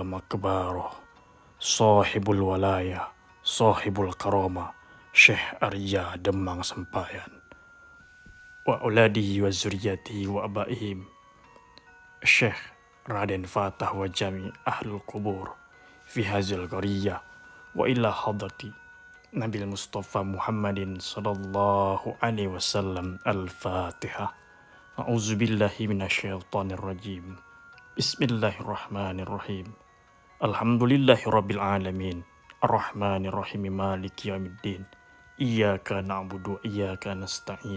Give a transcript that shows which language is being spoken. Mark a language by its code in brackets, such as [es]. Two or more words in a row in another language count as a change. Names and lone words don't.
[ar] مقبرة، صاحب الولاية، صاحب الكرامة، الشيخ Arya Demang Sampayan وأولاده وذرياته وآبائهم الشيخ Raden Fatah وجميع أهل القبور في هذه القرية وإلى حضرة النبي المصطفى محمد صلى الله عليه وسلم. الفاتحة. أعوذ بالله من الشيطان الرجيم. بسم الله الرحمن الرحيم. الحمد لله رب العالمين. الرحمن الرحيم، مالك يوم الدين. إياك نعبد وإياك نستعين.